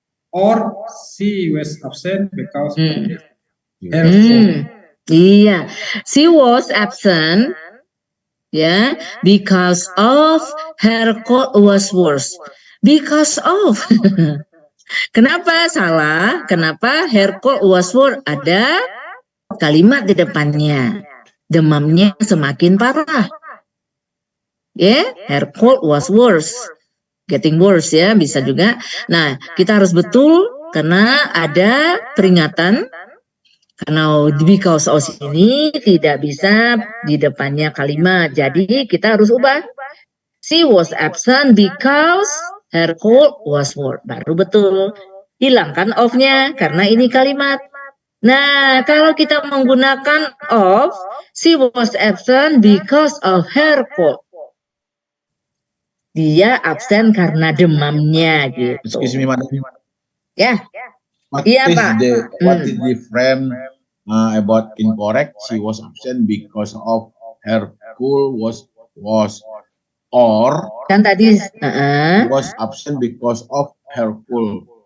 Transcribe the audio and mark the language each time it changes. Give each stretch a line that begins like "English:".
English: Or she was absent because of her fault. Iya, she was absent, ya, because of her cold was worse.
Indonesian: Because of. Kenapa salah?
English: Kenapa her cold was worse?
Indonesian: Ada kalimat di depannya. Demamnya semakin parah. Ya,
English: her cold was worse. Getting worse
Indonesian: ya, bisa juga. Nah, kita harus betul karena ada peringatan. Karena because of ini tidak bisa di depannya kalimat. Jadi kita harus ubah.
English: She was absent because her cold was worse.
Indonesian: Baru betul. Hilangkan of-nya karena ini kalimat. Nah, kalau kita menggunakan
English: of, she was absent because of her cold.
Indonesian: Dia absen karena demamnya gitu.
English: Excuse me, madam.
Indonesian: Ya.
English: What
Indonesian: Iya,
English: is
Indonesian: Pak.
English: what is the frame about incorrect? She was absent because of her school was or
Indonesian: Kan tadi
English: was absent because of her school.